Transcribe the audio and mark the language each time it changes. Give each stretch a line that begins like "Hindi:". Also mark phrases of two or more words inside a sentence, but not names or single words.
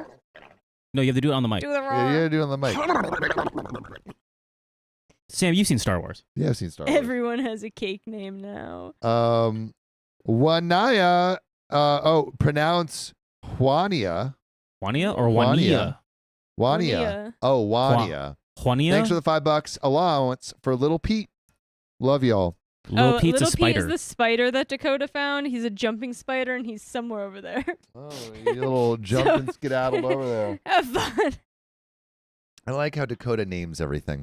English: No, you have to do it on the mic. Do the roar. Yeah, you gotta do it on the mic. Sam, you've seen Star Wars. Yeah, I've seen Star Wars. Everyone has a cake name now. Wanaya. Pronounce Juania. Juania or Juania. Juania? Juania. Oh, Juania. Juania? Thanks for the $5 allowance for Little Pete. Love y'all. Little Pete's Little a spider. Pete is the spider that Dakota found. He's a jumping spider, and he's somewhere over there. Oh, you little jumping skedaddled over there. Have fun. I like how Dakota names everything.